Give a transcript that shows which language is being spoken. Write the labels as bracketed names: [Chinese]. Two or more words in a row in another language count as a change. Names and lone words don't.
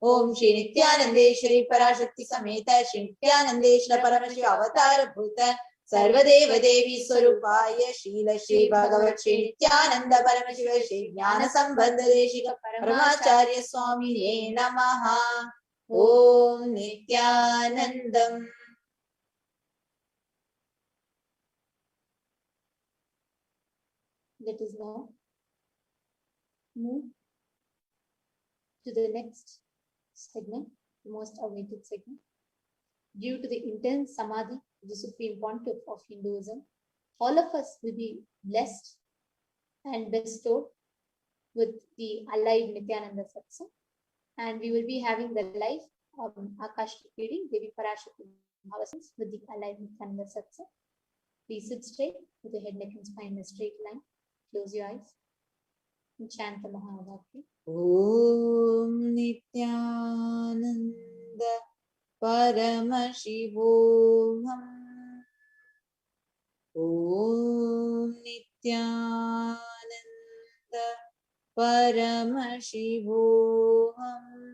[Sanskrit] ओम श्री नित्यानंदेश्वरी पराशक्ति समेत श्री नित्यानंदेश्वर परमशिव अवतार भूत सर्वदेव देवी स्वरूपाय शील श्री भगवत श्री नित्यानंद परमशिव श्री ज्ञान संबंध देशिक परमाचार्य स्वामिने नमः। ओम नित्यानंदम। [English] Let us now move to the next segment, the most awaited segment. Due to the intense samadhi, the supreme pontiff of Hinduism, all of us will be blessed and bestowed with the alive Nithyananda Satsang, and we will be having the live Akashic reading, Devi Parashakti with the alive Nithyananda Satsang. Please sit straight with your head, neck and spine in a straight line. Close your eyes and chant the Mahavakya. [Sanskrit] ॐ नित्यानन्द परमशिवोऽहम्. ॐ नित्यानन्द परमशिवोऽहम्.